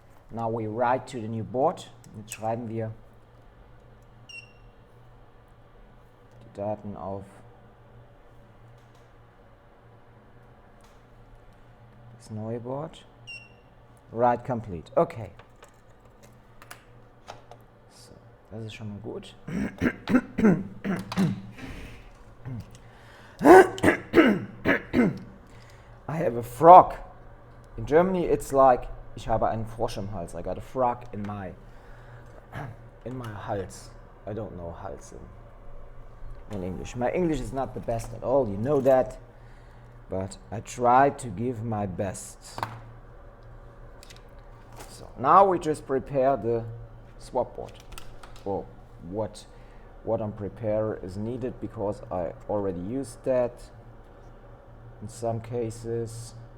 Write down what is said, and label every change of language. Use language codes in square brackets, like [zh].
[en] Now we write to the new board. [de] Jetzt schreiben wir die Daten auf das neue Board. [en] Write complete. Okay. [de] So, das ist schon mal gut. [en] I have a frog. In Germany it's like, [de] ich habe einen Frosch im Hals. [en] I got a frog in my Hals. I don't know Hals in English. My English is not the best at all, you know that. But I try to give my best. So now we just prepare the swap board. Well, what on prepare is needed, because I already used that in some cases.